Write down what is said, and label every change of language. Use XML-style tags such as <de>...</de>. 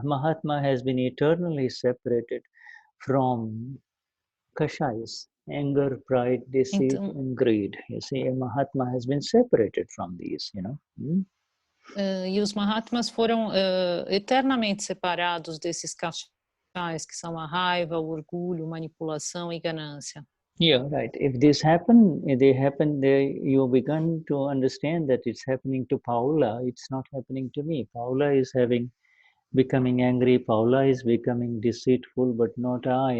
<en>A Mahatma has been eternally separated from kashais, anger, pride, deceit, and greed. You see, a Mahatma has been separated from these, you know.</en> <pt>E os Mahatmas foram eternamente separados desses kashais, que são a raiva, o orgulho, manipulação e ganância.</pt> <en>Yeah, right. If this you begin to understand that it's happening to Paula, it's not happening to me. Paula is becoming angry, Paula is becoming deceitful, but not I.</en>